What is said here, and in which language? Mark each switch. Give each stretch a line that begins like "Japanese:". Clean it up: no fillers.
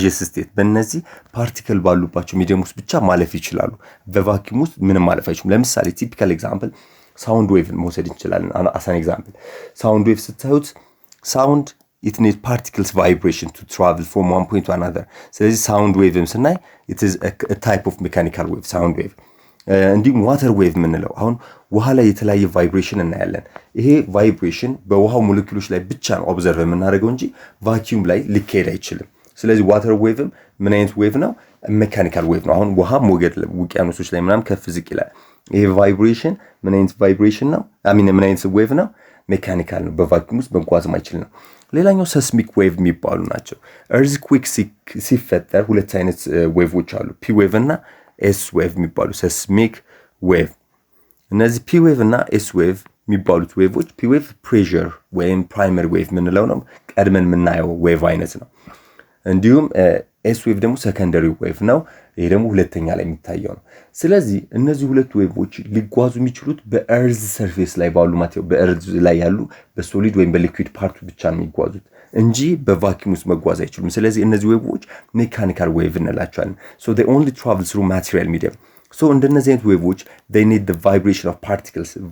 Amharic: state በእነዚህ ፓርቲክል ባሉባቸው ሚዲየም ውስጥ ብቻ ማለፍ ይችላሉ። በቫኪዩም ውስጥ ምንም ማለፍ አይችሉም። ለምሳሌ ቲፒካል ኤግዛምፕል ሳውንድ ዌቭን መውሰድ እንችላለን። አሳን ኤግዛምፕል ሳውንድ ዌቭ ስታዩት ሳውንድ
English: it needs particles vibration to travel from one point to another.
Amharic: ስለዚህ ሳውንድ ዌቭም ስናይ
English: it is a type of mechanical wave, sound wave.
Amharic: እንዲሁም ዋተር ዌቭ የምንለው አሁን ውሃ ላይ የተለያየ ቫይብሬሽን እናያለን። ይሄ ቫይብሬሽን በውሃው ሞለኪውሎች ላይ ብቻ ነው ኦብዘርቭ የምናደርገው እንጂ ቫኪዩም ላይ ሊካሄድ አይችልም። ስለዚህ ዋተር ዌቭም ምን አይነት ዌቭ ነው? ሜካኒካል ዌቭ ነው። አሁን ውሃ ሞገድ ውቅያኖሶች ላይ ምናምን ከፍ ዝቅ ይላል። ይሄ ቫይብሬሽን ምን አይነት ቫይብሬሽን ነው? ምን አይነት ዌቭ ነው? ሜካኒካል ነው። በቫኪዩም ውስጥ መጓዝ ማይችል ነው። ሌላኛው ሰስሚክ ዌቭ የሚባሉ ናቸው። እርዝኩዌክ ሲፈጠር ሁለት አይነት ዌቮች አሉ፣ ፒ ዌቭ እና ኤስ ዌቭ የሚባሉ ሰስሚክ ዌቭ። እነዚህ ፒ ዌቭ እና ኤስ ዌቭ የሚባሉት ዌቮች ፒ ዌቭ ፕሬሸር ወይም ፕራይመሪ ዌቭ የምንለው ነው፣ ቀድመን የምናየው ዌቭ አይነት ነው። እንዲሁም ኤስ ዌቭ ደግሞ ሰከንደሪ ዌቭ ነው። ይሄ ደግሞ ሁለተኛ ላይ የሚታየው ነው። ስለዚህ እነዚህ ሁለት ዌቮች ሊጓዙ የሚችሉት በእርዝ ሰርፌስ ላይ ባሉ በእርዝ ላይ ያሉ በሶሊድ ወይም በሊኩዊድ ፓርቱ ብቻ ነው የሚጓዙት እንጂ በቫኪዩም ውስጥ መጓዝ አይችሉም። ስለዚህ እነዚህ ዌቮች ሜካኒካል ዌቭ እንላቸዋለን።
English: so they only travel through material medium. so
Amharic: እንደነዚህ አይነት ዌቮች
English: they need the vibration of particles.